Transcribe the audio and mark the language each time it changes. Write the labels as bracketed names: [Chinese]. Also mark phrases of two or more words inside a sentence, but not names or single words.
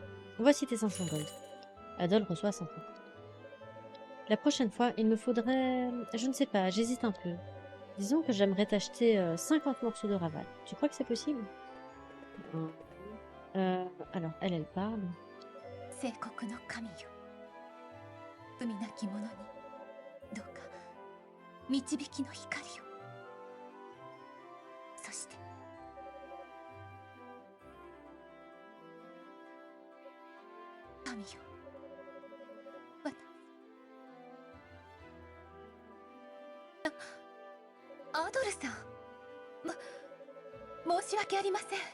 [French] Voici tes 500 gold. Adol reçoit 500. La prochaine fois, il me faudrait... Je ne sais pas, j'hésite un peu. Disons que j'aimerais t'acheter 50 morceaux de raval. Tu crois que c'est possible? Alors, elle parle. [Japanese] 聖国の神よ、罪なき者にどうか導きの光を。そして神よ、アドルさん、申し訳ありません。